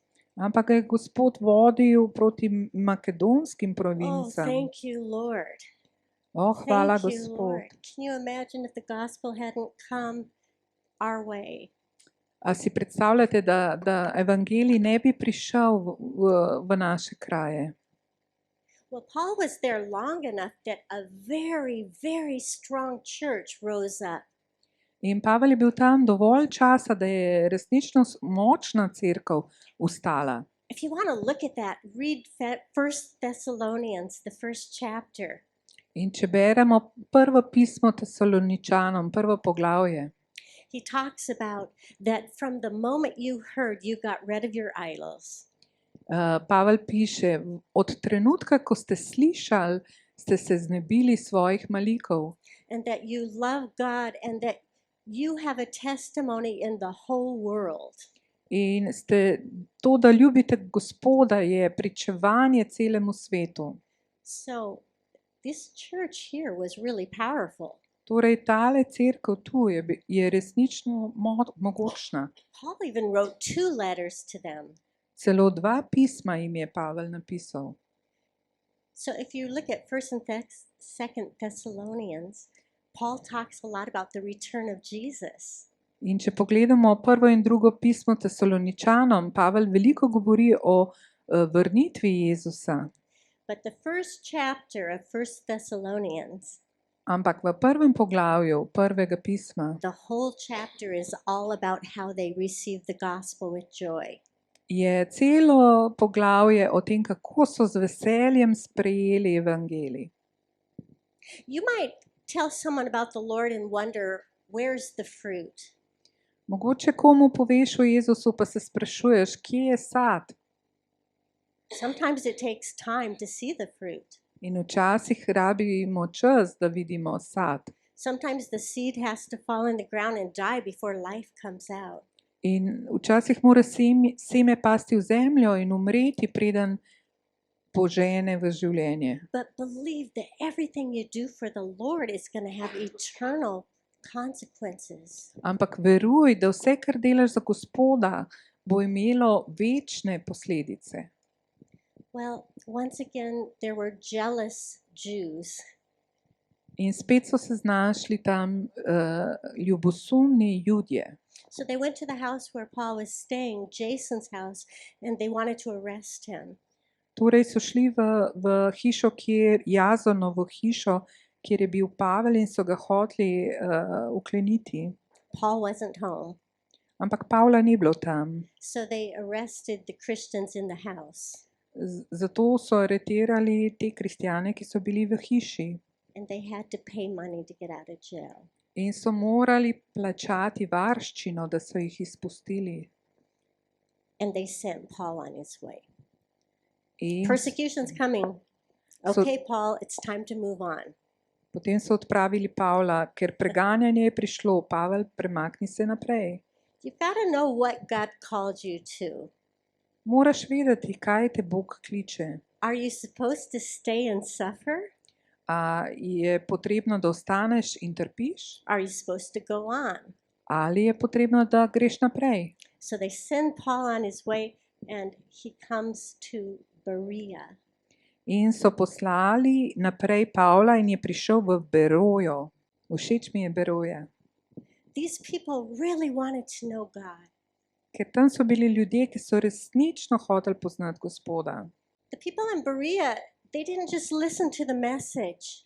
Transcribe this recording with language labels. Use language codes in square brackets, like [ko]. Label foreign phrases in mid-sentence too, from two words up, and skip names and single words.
[sl] Ampak ga je Gospod vodil proti makedonskim [en] Oh, [sl] provincam. [en] thank you, Lord. [sl] Hvala, [en] Thank you, [sl] Gospod. [en] Lord. Can you imagine if the gospel hadn't come our way? [sl] A si predstavljate, da evangelij ne bi prišel v naše kraje? [en] Well, Paul was there long enough that a very, very strong church rose up. [sl] In Pavel je bil tam dovolj časa, da je resnično močna cerkev ustala. [en] If you want to look at that, read 1 Thessalonians, the first chapter. [sl] In če beremo prvo pismo Tesaloničanom, prvo poglavje, [en] He talks about that from the moment you heard, you got rid of your idols. [sl] Pavel piše, od trenutka, ko ste slišali, ste se znebili svojih malikov [en] And that you love God and that you have a testimony in the whole world. [sl] in ste to, da ljubite Gospoda, je pričevanje celemu svetu. [en] So this church here was really powerful. [sl] Torej, tale cerkev tu je resnično mogočna. [en] Paul even wrote 2 letters to them. [sl] Celo 2 pisma jim je Pavel napisal. [en] So if you look at 1st and 2nd Thessalonians, Paul talks a lot about the return of Jesus. [sl] In če pogledamo prvo in drugo pismo Tesaloničanom, Pavel veliko govori o vrnitvi Jezusa. [en] But the first chapter of 1 Thessalonians, [sl] Ampak v prvem poglavju prvega pisma [en] the whole chapter is all about how they received the gospel with joy. [sl] je celo poglavje o tem, kako so z veseljem sprejeli evangelij. [en] You might tell someone about the Lord and wonder, where's the fruit? [sl] Mogoče komu poveš o Jezusu, pa se sprašuješ, kje je sad? [en] Sometimes it takes time to see the fruit. [sl] In včasih rabimo čas, da vidimo sad. [en] Sometimes the seed has to fall in the ground and die before life comes out. [sl] In včasih mora seme pasti v zemljo in umreti, preden požene v življenje. [en] But believe that everything you do for the Lord is going to have eternal consequences. [sl] Ampak veruj, da vse, kar delaš za Gospoda, bo imelo večne posledice. [en] Well, once again, there were jealous Jews. [sl] In spet so se znašli tam ljubosumni Judje. [en] So they went to the house where Paul was staying, Jason's house, and they wanted to arrest him. [sl] Torej so šli v hišo, Jazonovo hišo, kjer je bil Pavel in so ga hoteli ukleniti. [en] Paul wasn't home. [sl] Ampak Pavla ni bilo tam. [en] So they arrested the Christians in the house. [sl] Zato so aretirali te kristjane, ki so bili v hiši. [en] And they had to pay money to get out of jail. [sl] In so morali plačati varščino, da so jih izpustili. [en] And they sent Paul on his way. [sl] In [en] Persecution's coming. So- Okay, Paul, it's time to move on. [sl] potem so odpravili Pavla, ker preganjanje je prišlo. Pavel, premakni se naprej. [en] You've got to know what God called you to. [sl] Moraš vedeti, kaj te Bog kliče. [en] Are you supposed to stay and suffer? [sl] A je potrebno, da ostaneš in trpiš? [en] Are you supposed to go on? [sl] Ali je potrebno, da greš naprej? [en] So they send Paul on his way, and he comes to Berea. [sl] In so poslali naprej Pavla in je prišel v Berojo. Všeč mi je Beroja. [en] These people really wanted to know God. [sl] Ker tam so bili ljudje, ki so resnično hoteli poznati Gospoda. [en] The people in Berea, they didn't just listen to the message.